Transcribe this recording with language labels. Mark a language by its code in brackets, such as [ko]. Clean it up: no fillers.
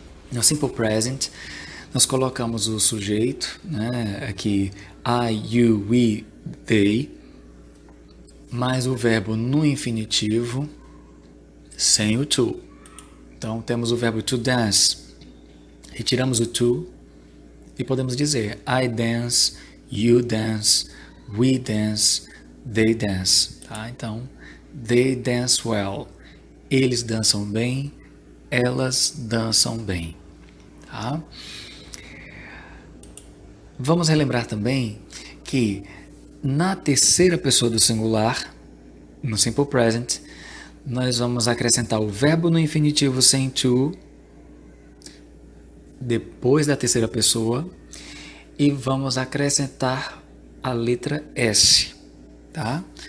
[pt] No simple present, nós colocamos o sujeito, né? Aqui, I, you, we, they, mais o verbo no infinitivo, sem o to. Então, temos o verbo to dance. Retiramos o to e podemos dizer [en] I dance, you dance, we dance, they dance. [pt] Tá? Então, [en] they dance well. [pt] Eles dançam bem, elas dançam bem. Tá? Vamos relembrar também que na terceira pessoa do singular, no simple present, nós vamos acrescentar o verbo no infinitivo sem to, depois da terceira pessoa, e vamos acrescentar a letra S, tá?